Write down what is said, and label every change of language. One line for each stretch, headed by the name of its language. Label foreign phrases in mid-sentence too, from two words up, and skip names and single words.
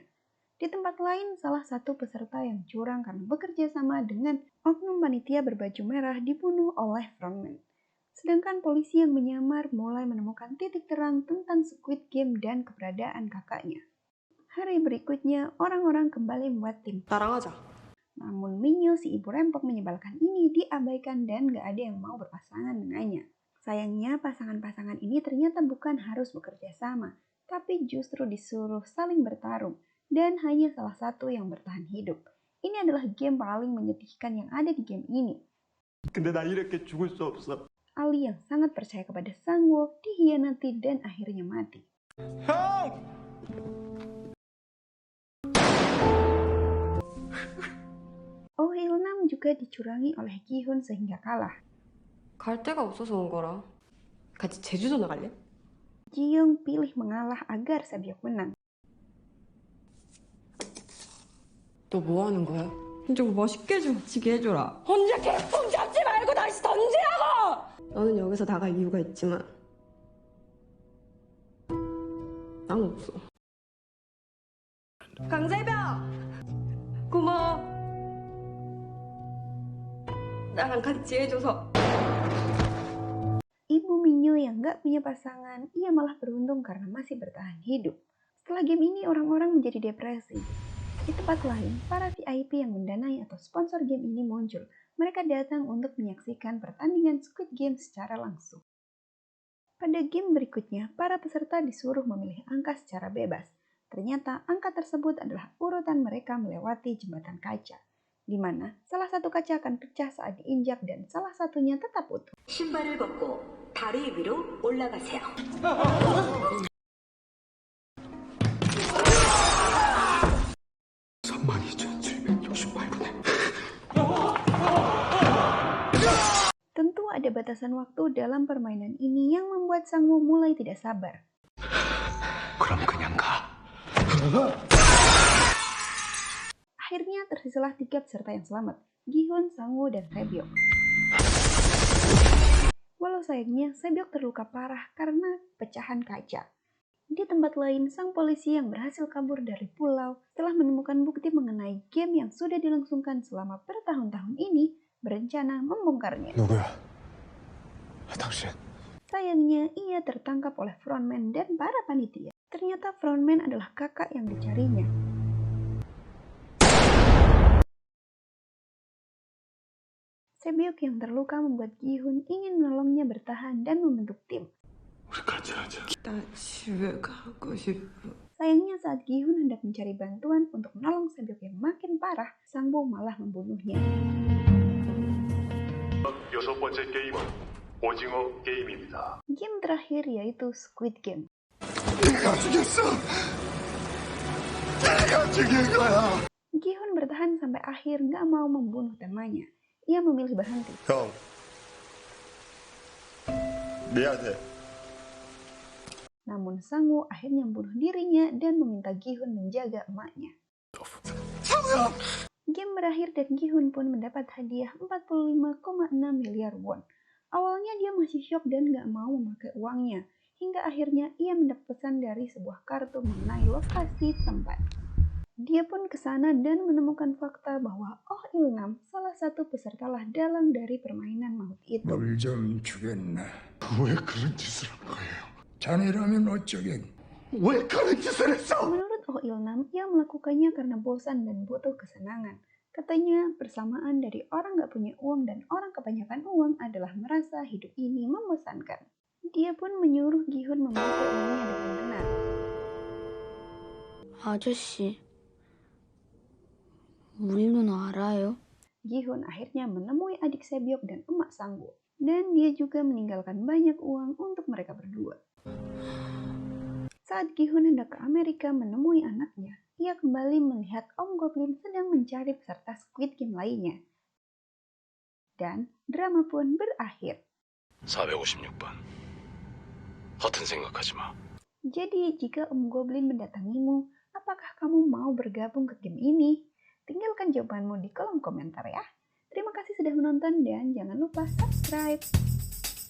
Indonesian: Di tempat lain, salah satu peserta yang curang karena bekerja sama dengan oknum panitia berbaju merah dibunuh oleh frontman. Sedangkan polisi yang menyamar mulai menemukan titik terang tentang Squid Game dan keberadaan kakaknya. Hari berikutnya, orang-orang kembali membuat tim.
Korean: 나랑 하자.
Indonesian: Namun Minyo, si ibu rempok menyebalkan ini, diabaikan dan gak ada yang mau berpasangan dengannya. Sayangnya, pasangan-pasangan ini ternyata bukan harus bekerja sama, tapi justru disuruh saling bertarung, dan hanya salah satu yang bertahan hidup. Ini adalah game paling menyedihkan yang ada di game ini.
Korean: 근데 나 이렇게 죽을 수 없어.
Indonesian: Ali yang sangat percaya kepada Sangwoo dikhianati dan akhirnya mati.
Korean: 형!
Indonesian: Oh Il-nam juga dicurangi oleh Gi-hun sehingga kalah.
Korean: 갈 데가 없어서 온 거라. 같이 제주도 나갈래?
Indonesian: Ji-young pilih mengalah agar Sebyok menang.
Korean: 너 뭐 하는 거야? 좀 멋있게 좀 지게 해줘라. 혼자 개풍 잡지 말고 다시 던지라고! 너는 여기서 나갈 이유가 있지만 난 없어. 강재병! 고마워. 나랑 같이 해줘서.
Indonesian: Ibu Minyo yang gak punya pasangan, ia malah beruntung karena masih bertahan hidup. Setelah game ini, orang-orang menjadi depresi. Di tempat lain, para VIP yang mendanai atau sponsor game ini muncul. Mereka datang untuk menyaksikan pertandingan Squid Game secara langsung. Pada game berikutnya, para peserta disuruh memilih angka secara bebas. Ternyata angka tersebut adalah urutan mereka melewati jembatan kaca, di mana salah satu kaca akan pecah saat diinjak dan salah satunya tetap utuh.
Korean: 신발을 벗고 다리 위로 올라가세요.
Indonesian: Tentu ada batasan waktu dalam permainan ini yang membuat Sangwoo mulai tidak sabar.
Korean: 그럼 그냥 가.
Indonesian: Akhirnya tersisalah 3 peserta yang selamat, Gi-hun, Sangwoo, dan Sebyok. Walau sayangnya, Sebyok terluka parah karena pecahan kaca. Di tempat lain, sang polisi yang berhasil kabur dari pulau setelah menemukan bukti mengenai game yang sudah dilangsungkan selama bertahun-tahun ini, berencana membongkarnya.
Korean: 누구야? 당신.
Indonesian: Sayangnya, ia tertangkap oleh frontman dan para panitia. Ternyata frontman adalah kakak yang dicarinya. Sebyok yang terluka membuat Gi-hun ingin menolongnya bertahan dan membentuk tim.
Korean: 우리 같이 하자. 나 집에 가고 싶어.
Indonesian: Sayangnya saat Gi-hun hendak mencari bantuan untuk menolong Sebyok yang makin parah, Sangwoo malah membunuhnya.
Korean: 6번째 게임은 오징어 게임입니다.
Indonesian: Game terakhir yaitu Squid Game.
Korean: 내가 죽였어. 내가 죽인 거야.
Indonesian: Gi-hun bertahan sampai akhir nggak mau membunuh temannya. Ia memilih berhenti.
Korean: 형, 미안해.
Indonesian: Namun Sangwoo akhirnya membunuh dirinya dan meminta Gi-hun menjaga emaknya. Game berakhir dan Gi-hun pun mendapat hadiah 45,6 miliar won. Awalnya dia masih syok dan gak mau memakai uangnya, hingga akhirnya ia mendapat pesan dari sebuah kartu mengenai lokasi tempat. Dia pun ke sana dan menemukan fakta bahwa Oh Il-nam, salah satu peserta dalang dari permainan maut itu.
Korean: 널 좀 주겠네. 왜 그런 짓을 한 거예요? 자네라면 어쩌겠? 왜 그런 짓을 했어?
Indonesian: Menurut Oh Il-nam, ia melakukannya karena bosan dan butuh kesenangan. Katanya, persamaan dari orang gak punya uang dan orang kebanyakan uang adalah merasa hidup ini membosankan. Dia pun menyuruh Gi-hun memakai uangnya dengan benar.
Korean: 아저씨, 우리 누나 알아요?
Indonesian: Gi-hun akhirnya menemui adik Sebyok dan emak Sang-woo. Dan dia juga meninggalkan banyak uang untuk mereka berdua. Saat Gi-hun hendak ke Amerika menemui anaknya, ia kembali melihat Om Goblin sedang mencari peserta Squid Game lainnya. Dan drama pun berakhir.
Korean: 456번. 허튼 생각하지 마.
Indonesian: Jadi jika Om Goblin mendatangimu, apakah kamu mau bergabung ke game ini? Tinggalkan jawabanmu di kolom komentar ya. Terima kasih sudah menonton dan jangan lupa subscribe.